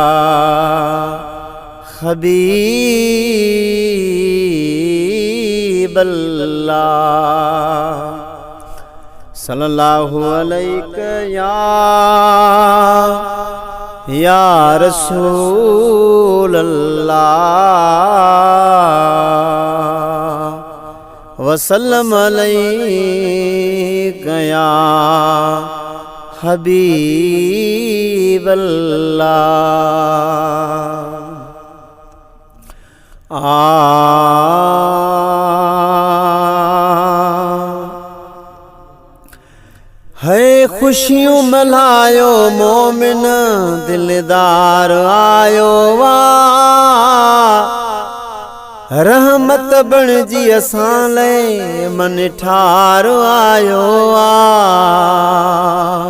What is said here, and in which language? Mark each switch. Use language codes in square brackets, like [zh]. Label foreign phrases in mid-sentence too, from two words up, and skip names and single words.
[ar] حبيب الله صلى الله عليك يا رسول الله وسلم عليك يا حبيب الله. [sd] है खुशियों मल्हायो मोमिन दिलदार आयो वाह, रहमत बणजी असां लाइ मन ठार आयो वाह।